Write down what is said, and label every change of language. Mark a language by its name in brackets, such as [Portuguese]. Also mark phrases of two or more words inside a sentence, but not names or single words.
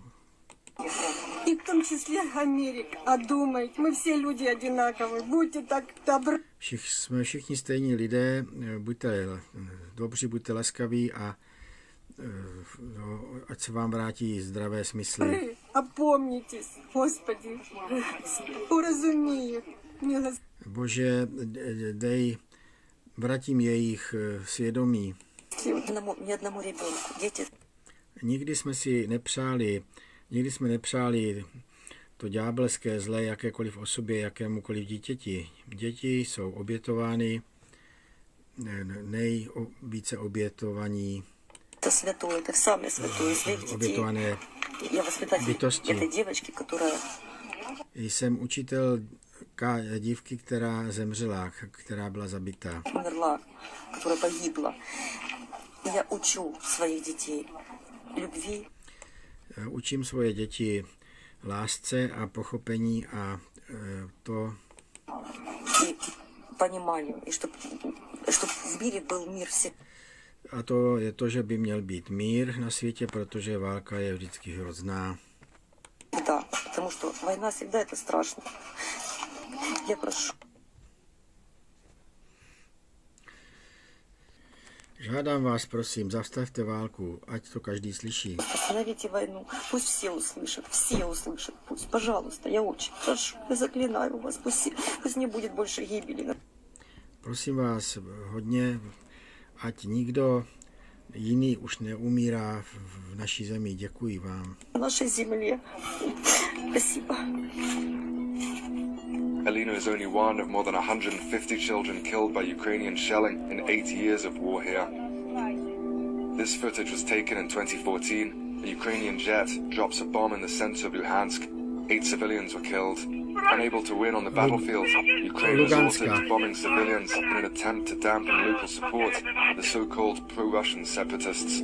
[Russian] И в том числе Америка. Одумайте, мы все люди одинаковые. Будьте так добры. [Czech] Jsme všichni stejní lidé, buďte dobří, buďte laskaví a ať se vám vrátí zdravé smysly. [Russian] Опомнитесь, Господи. Уразумей. [Czech] Bože, vrátím jejich svědomí. [Russian] Ни одному ребенку. Дети. [Czech] Nikdy jsme nepřáli to ďábelské zlé jakékoliv osobě, jakémukoliv dítěti. Děti jsou obětovány, nejvíce obětovaní, [Russian] Это святое, это самое святое. [Czech] obětované [Russian] Я воспитатель [Czech] bytosti. [Russian] этой девочки, которая... [Czech] Jsem učitelka dívky, která zemřela, která byla zabitá. [Russian] умерла, которая погибла. Я учу своих детей любви. [Czech] Učím svoje děti lásce a pochopení a to [Russian] И пониманию, и чтобы в мире был мир все. [Czech] a to je to, že by měl být mír na světě, protože válka je vždycky hrozná. [Russian] Да, потому что война всегда это страшно. Я прошу. [Czech] Žádám vás, prosím, zastavte válku, ať to každý slyší. [Russian] Остановите войну. Пусть все услышат. Пусть, пожалуйста, я очень прошу. Я заклинаю вас. Пусть не будет больше гибели. [Czech] Prosím vás hodně, ať nikdo jiný už neumírá v naší zemi. Děkuji vám. [Russian] На нашей земле. Спасибо. [English] Alina is only one of more than 150 children killed by Ukrainian shelling in 8 years of war here. This footage was taken in 2014. A Ukrainian jet drops a bomb in the center of Luhansk. 8 civilians were killed. Unable to win on the battlefield, Ukraine resorted to bombing civilians in an attempt to dampen local support for the so-called pro-Russian separatists.